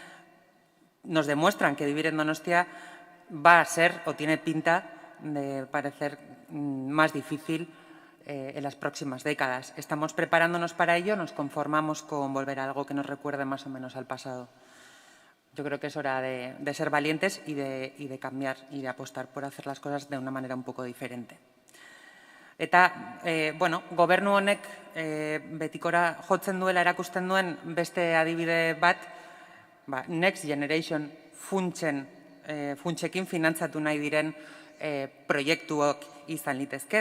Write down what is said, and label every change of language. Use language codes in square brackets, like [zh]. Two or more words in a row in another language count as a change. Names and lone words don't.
[es] nos demuestran que vivir en Donostia va a ser o tiene pinta de parecer más difícil en las próximas décadas. Estamos preparándonos para ello, nos conformamos con volver a algo que nos recuerde más o menos al pasado. Yo creo que es hora de ser valientes y de cambiar y de apostar por hacer las cosas de una manera un poco diferente. [eu] Eta, gobernu honek betikora jotzen duela erakusten duen beste adibide bat, Next Generation funtsekin finantzatu nahi diren proiektuak izan litezke.